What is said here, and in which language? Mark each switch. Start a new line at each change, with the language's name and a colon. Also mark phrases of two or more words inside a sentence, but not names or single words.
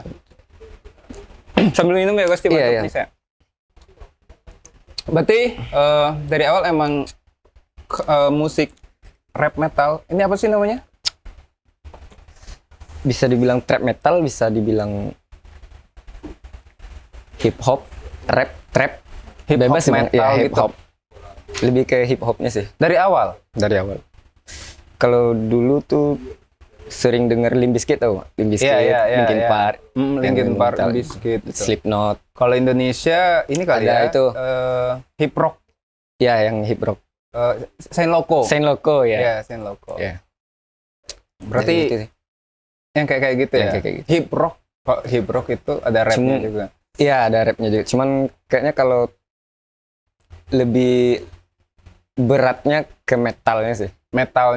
Indonesian: ya? Sambil minum ya Gusti, Iya, batuk iya. bisa. Berarti dari awal emang musik rap metal, ini apa sih namanya? Bisa dibilang trap metal, bisa dibilang hip hop, rap, trap, Hip hop bebas sih, Bang. metal Iya, hip gitu. hop. Lebih ke hip hopnya sih Dari awal? dari awal. Kalau dulu tuh sering denger Limp Bizkit tau, Limp Bizkit, Linkin Park, Linkin Park, metal, Bizkit, gitu. Slipknot. Kalau Indonesia ini kali Ada ya, itu. hip rock, Ya yang hip rock. Saint Loco. Saint Loco ya. Ya, Saint Loco. Iya. Berarti Dari itu sih. yang kayak gitu Yang ya. kayak gitu. Hip rock, kok hip rock itu ada rapnya Cuma- juga. Iya ada rapnya juga. Cuman kayaknya kalau lebih beratnya ke metalnya sih. Metalnya